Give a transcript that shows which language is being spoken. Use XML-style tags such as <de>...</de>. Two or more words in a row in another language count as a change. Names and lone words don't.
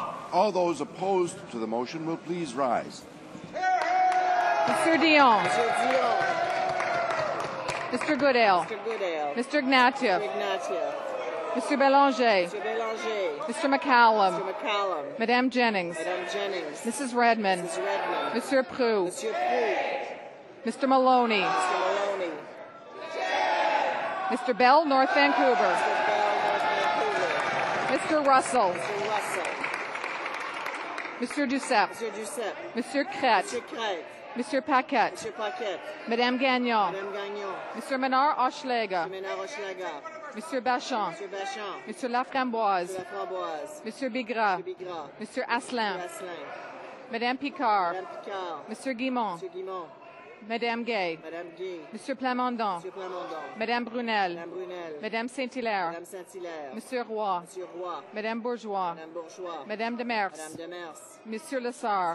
<en>All those opposed to the motion will please rise. Mr. Dion. Mr. Goodale. Mr. Ignatieff. Mr. Bélanger. Mr. McCallum. Madame Jennings. Mrs. Redmond. Mr. Proulx. Mr. Maloney. Mr. Bell, North Vancouver. Mr. Russell. Mr. Duceppe. Mr. Crête. Mr. Paquette. Madame Gagnon. Mr. Menard-Hochelaga. Mr. Bachand. Mr. Laframboise. Mr. Bigra. Mr. Asselin. Madame Picard. Mr. Guimont. Madame Gay. Mr. Plamondon.</en> <fr>Madame Brunel. Madame Saint-Hilaire. Monsieur Roy. Madame Bourgeois. Madame Demers. Monsieur Lessard.</fr>